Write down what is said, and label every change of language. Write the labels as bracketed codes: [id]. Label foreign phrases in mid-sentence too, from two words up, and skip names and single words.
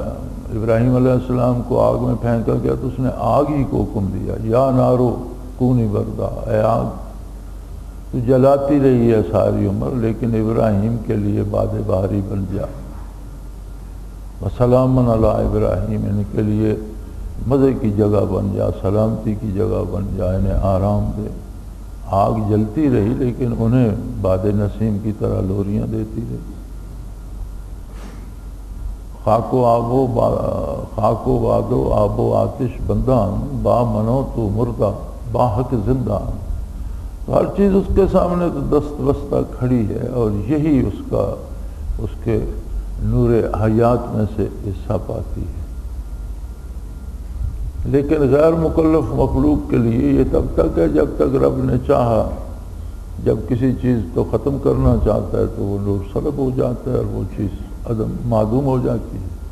[ur] ابراہیم علیہ السلام کو آگ میں پھینکا گیا تو اس نے آگ ہی کو حکم دیا، [ar] یا نارو کونی بردا، [ur] اے آگ تو جلاتی رہی ہے ساری عمر، لیکن ابراہیم کے لیے باد بہاری بن جا، [ar] وسلام علی ابراہیم، [ur] ان کے لیے مزے کی جگہ بن جا، سلامتی کی جگہ بن جا، انہیں آرام دے۔ آگ جلتی رہی لیکن انہیں باد نسیم کی طرح لوریاں دیتی رہی۔ [fa] خاک و باد و آب و آتش بندان، با منو تو مردہ با حق زندان، [ur] ہر چیز اس کے سامنے تو دست بستہ کھڑی ہے، اور یہی اس کے نور حیات میں سے حصہ پاتی ہے۔ لیکن غیر مکلف مخلوق کے لیے یہ تب تک ہے جب تک رب نے چاہا، جب کسی چیز کو ختم کرنا چاہتا ہے تو وہ نور سلب ہو جاتا ہے اور وہ چیز عدم معدوم ہو جاتی ہے۔